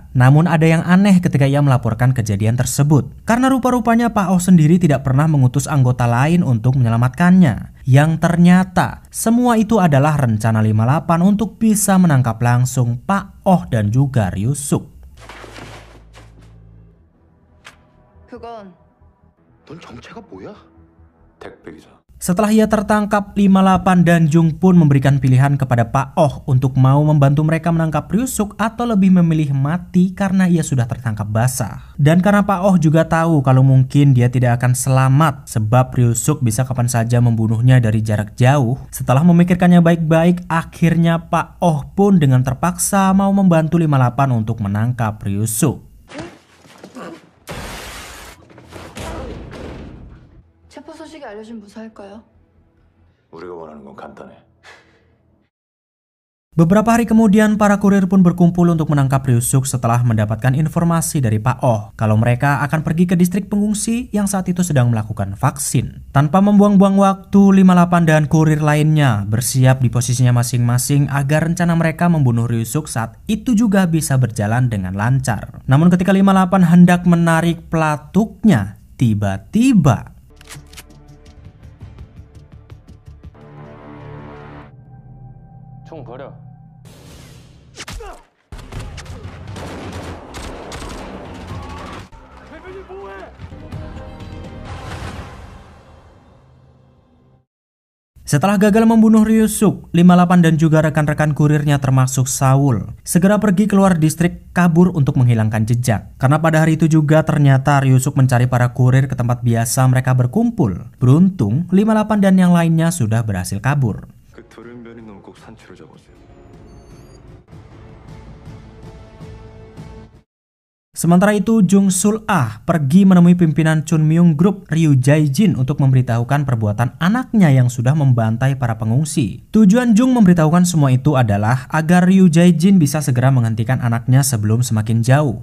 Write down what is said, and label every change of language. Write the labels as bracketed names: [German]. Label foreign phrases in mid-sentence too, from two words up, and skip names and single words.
[Indonesian] Namun ada yang aneh ketika ia melaporkan kejadian tersebut. Karena rupa-rupanya Pak Oh sendiri tidak pernah mengutus anggota lain untuk menyelamatkannya. Yang ternyata semua itu adalah rencana 58 untuk bisa menangkap langsung Pak Oh dan juga Ryusuk. [Korean] 그건 넌 정체가 뭐야? 택배기사. [Indonesian] Setelah ia tertangkap, 58 dan Jung pun memberikan pilihan kepada Pak Oh untuk mau membantu mereka menangkap Ryusuk atau lebih memilih mati karena ia sudah tertangkap basah. Dan karena Pak Oh juga tahu kalau mungkin dia tidak akan selamat sebab Ryusuk bisa kapan saja membunuhnya dari jarak jauh. Setelah memikirkannya baik-baik, akhirnya Pak Oh pun dengan terpaksa mau membantu 58 untuk menangkap Ryusuk. [Korean] 체포 소식이 알려진 무사할까요? 우리가 원하는 건 간단해. [Indonesian] Beberapa hari kemudian, para kurir pun berkumpul untuk menangkap Ryusuk setelah mendapatkan informasi dari Pak Oh kalau mereka akan pergi ke distrik pengungsi yang saat itu sedang melakukan vaksin. Tanpa membuang-buang waktu, 58 dan kurir lainnya bersiap di posisinya masing-masing agar rencana mereka membunuh Ryusuk saat itu juga bisa berjalan dengan lancar. Namun ketika 58 hendak menarik pelatuknya, tiba-tiba [Korean] 총 버려. [Indonesian] setelah gagal membunuh Ryusuk, 58 dan juga rekan-rekan kurirnya termasuk Saul segera pergi keluar distrik kabur untuk menghilangkan jejak. Karena pada hari itu juga ternyata Ryusuk mencari para kurir ke tempat biasa mereka berkumpul. Beruntung, 58 dan yang lainnya sudah berhasil kabur. [Korean] 그 돌연변이 놈 꼭 산채로 잡으세요. [Indonesian] Sementara itu, Jung Sul-ah pergi menemui pimpinan Chunmyung Group, Ryu Jae-jin, untuk memberitahukan perbuatan anaknya yang sudah membantai para pengungsi. Tujuan Jung memberitahukan semua itu adalah agar Ryu Jae-jin bisa segera menghentikan anaknya sebelum semakin jauh.